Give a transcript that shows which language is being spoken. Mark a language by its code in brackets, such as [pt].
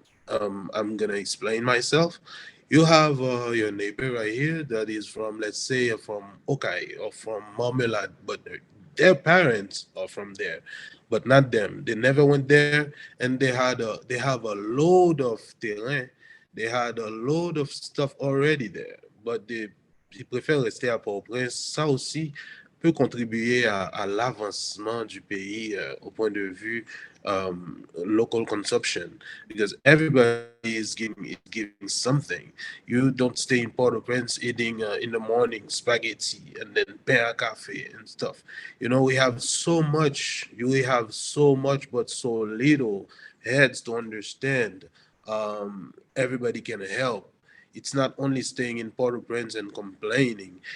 [en] I'm gonna explain myself. You have your neighbor right here that is from, let's say, from Okai or from Marmalade, but their parents are from there, but not them. They never went there, and they have a load of terrain, they had a load of stuff already there, but [fr] ils préfèrent rester à Port-au-Prince. Ça aussi peut contribuer à l'avancement du pays au point de vue [en] local consumption, because everybody is giving something. You don't stay in Port-au-Prince eating in the morning spaghetti and then [fr] pain à café [en] and stuff. We have so much. You have so much, but so little heads to understand. Everybody can help. It's not only staying in Port-au-Prince and complaining.